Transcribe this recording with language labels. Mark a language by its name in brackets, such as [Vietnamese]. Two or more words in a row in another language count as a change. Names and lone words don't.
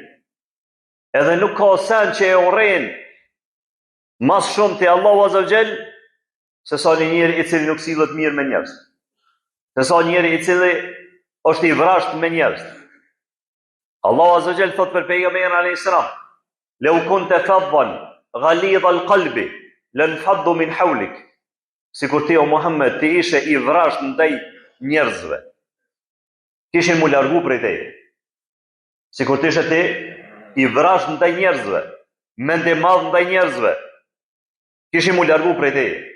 [Albanian] Edhe nuk ka sen që e urren mas shumë te Allahu [Arabic] عز وجل [Albanian] se sa një njeri i cili nuk sillet mirë me njerëz. Se sa njeri i cili është i vrasht me njerëz. Allahu azza wa jall thot për pejgamberin [Arabic] عليه السلام: "لو كنت فظا غليظ القلب لانفضوا من حولك." [Albanian] Sikur ti o Muhammed ti ishe i vrasht ndaj njerëzve, kishin mu largu prej teje. Sikur ti ishe ti i vrasht ndaj njerëzve, mend i madh ndaj njerëzve, kishin mu largu prej teje.